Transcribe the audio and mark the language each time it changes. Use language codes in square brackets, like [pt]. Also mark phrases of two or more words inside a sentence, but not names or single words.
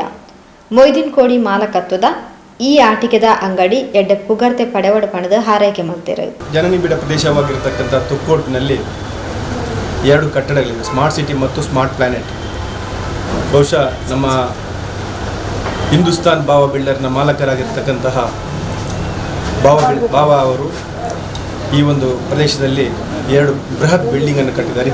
[tcy] ಮೊಯ್ದಿನ್ ಕೋಡಿ ಮಾಲಕತ್ವದ ಈ ಆಟಿಕೆದ ಅಂಗಡಿ ಎಡ್ಡೆ ಪುಗರ್ತೆ ಪಡೆವಡ ಪಣದ [kn] ಹಾರೈಕೆ ಮಾಡ್ತಾರೆ. ಜನನಿಬಿಡ ಪ್ರದೇಶವಾಗಿರತಕ್ಕಂಥ ತೊಕ್ಕೋಟ್ನಲ್ಲಿ 2 ಕಟ್ಟಡಗಳಿವೆ, ಸ್ಮಾರ್ಟ್ ಸಿಟಿ ಮತ್ತು ಸ್ಮಾರ್ಟ್ ಪ್ಲಾನೆಟ್. ಬಹುಶಃ ನಮ್ಮ ಹಿಂದೂಸ್ತಾನ್ ಭಾವ ಬಿಲ್ಡರ್ನ ಮಾಲಕರಾಗಿರ್ತಕ್ಕಂತಹ ಭಾವ ಅವರು ಈ ಒಂದು ಪ್ರದೇಶದಲ್ಲಿ 2 ಬೃಹತ್ ಬಿಲ್ಡಿಂಗನ್ನು ಕಟ್ಟಿದ್ದಾರೆ.